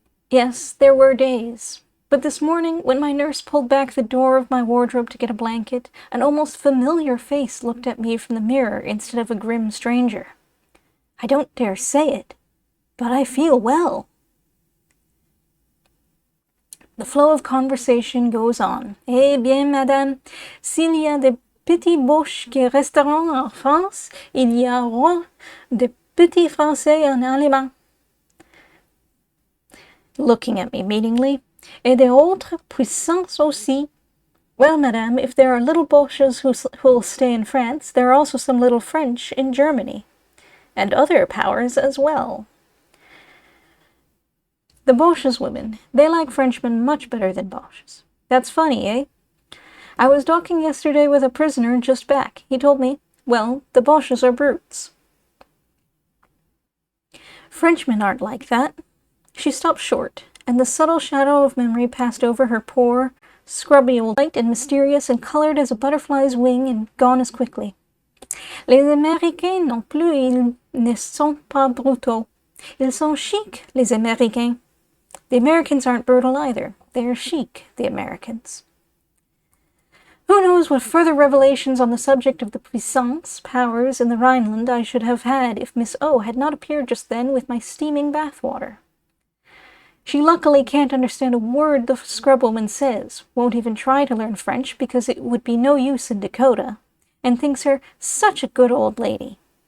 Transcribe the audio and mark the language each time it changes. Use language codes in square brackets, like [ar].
[en] Yes, there were days. But this morning, when my nurse pulled back the door of my wardrobe to get a blanket, an almost familiar face looked at me from the mirror instead of a grim stranger. I don't dare say it, but I feel well. The flow of conversation goes on. [fr] Eh bien, madame, s'il y a des petits Boches qui resteront en France, il y aura des petits Français en Allemagne. [en] Looking at me meaningly. [fr] Et des autres puissances aussi. [en] Well, madame, if there are little Boches who'll stay in France, there are also some little French in Germany. And other powers as well. The Boches women, they like Frenchmen much better than Boches. That's funny, eh? I was talking yesterday with a prisoner just back. He told me, well, the Boches are brutes. Frenchmen aren't like that. She stopped short, and the subtle shadow of memory passed over her poor, scrubby old light and mysterious and colored as a butterfly's wing and gone as quickly. [fr] Les Américains non plus, ils ne sont pas brutaux. Ils sont chic, les Américains. [en] The Americans aren't brutal either. They are chic, the Americans. Who knows what further revelations on the subject of the puissance, powers, in the Rhineland I should have had if Miss O had not appeared just then with my steaming bathwater. She luckily can't understand a word the scrubwoman says, won't even try to learn French because it would be no use in Dakota, and thinks her such a good old lady.